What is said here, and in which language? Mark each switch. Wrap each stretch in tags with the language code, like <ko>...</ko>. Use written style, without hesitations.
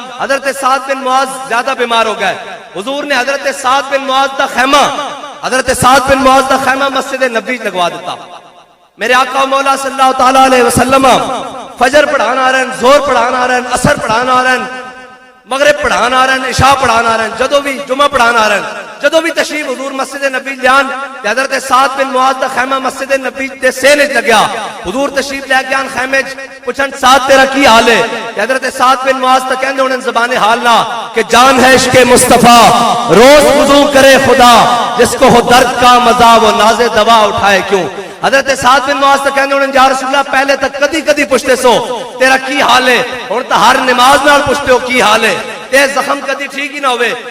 <pa>حضرت سعد بن معاذ زیادہ بیمار ہو گئے. حضور نے حضرت سعد بن معاذ دا خیمہ مسجد نبی لگوا دیتا. میرے آقا و مولا صلی اللہ تعالیٰ علیہ وسلم فجر پڑھانا آ رہے ہیں, زور پڑھانا آ رہے ہیں, عصر پڑھانا آ رہے ہیں, مغرب پڑھانا آ رہے ہیں, عشاء پڑھانا آ رہے ہیں, جدو بھی جمعہ پڑھانا آ رہے ہیں. جدو بھی تشریف حضور مسجد نبی لیان تے حضرت سعد بن معاذ دا خیمہ مسجد نبی دے سین وچ لگیا. حضور تشریف لے کے آن خیمے وچ پوچھن سعد تیرا کی حال ہے؟ تے حضرت سعد بن معاذ تے کہندے انہاں زبان حال نہ کہ</pa> <ur>جان ہے عشق مصطفیٰ, روز وضو کرے خدا, جس کو ہو درد کا مزہ وہ ناز دوا اٹھائے کیوں.</ur> <pa>حضرت سعد بن معاذ تے کہندے انہاں یا رسول اللہ پہلے تک کدی کدی پوچھتے سو تیرا کی حال ہے, ہن تے ہر نماز نال پوچھتے ہو کی حال ہے, تے زخم کدی ٹھیک ہی نہ ہوئے.</pa>